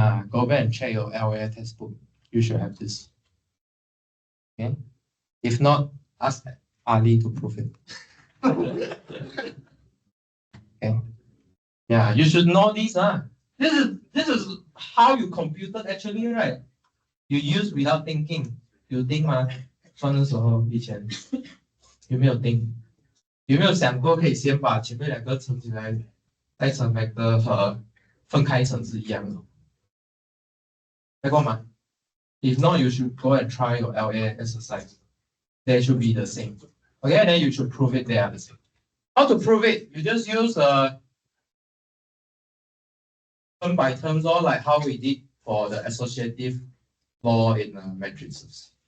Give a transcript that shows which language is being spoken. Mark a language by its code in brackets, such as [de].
[en] Go back and check your LA textbook. You should have this. Okay. If not, ask Ali to prove it. Okay. Yeah, you should know this. This is how you computed actually, right? You use without thinking. You think [zh] 吗？算的时候以前有没有 think？ 有没有想过可以先把前面两个乘起来，再乘 vector 和分开乘是一样的？来过吗？ [en] If not, you should go and try your LA exercise. They should be the same. Okay, and then you should prove it they are the same. How to prove it? You just use term by terms, or like how we did for the associative law in matrices.